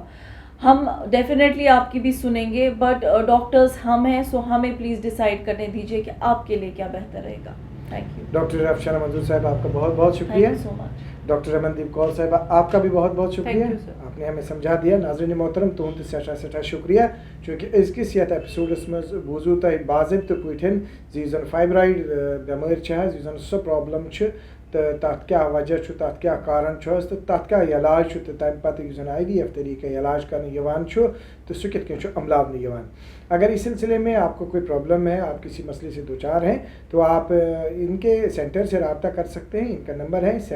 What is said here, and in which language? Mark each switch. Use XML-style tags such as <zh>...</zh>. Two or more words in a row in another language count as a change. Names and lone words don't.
<hi>हम डेफिनेटली आपकी भी सुनेंगे, बट डॉक्टर्स हम हैं, सो हमें प्लीज़ डिसाइड करने दीजिए कि आपके लिए क्या बेहतर रहेगा।</hi> <en>thank you.</en> <hi>डॉक्टर अफशाना मंजूर साहब, आपका बहुत बहुत शुक्रिया।</hi> <en>thank you so much.</en> <hi>डॉक्टर रमनदीप कौर साहिबा, आपका भी बहुत बहुत शुक्रिया, आपने हमें समझा दिया। नाज़रीन मोहतरम,</hi> <ks>तुहंद सठा शुक्रिया, चूँकि अज़किस यथ एपिसोडस मज बूजू तुह बाज़ाब्तु पठन जी जन फाइब्राइड बेमारी जी जन सो प्रॉब्लम तो तथ क्या वजह तथ क्या कारण तो तथ क्या इलाज तो तम पे IVF तरीके इलाज कर तो सह कित अमलावन।</ks> <hi>अगर इस सिलसिले में आपको कोई प्रॉब्लम है, आप किसी मसले से दो चार हैं, तो आप इनके सेंटर से रब्ता कर सकते हैं।</hi>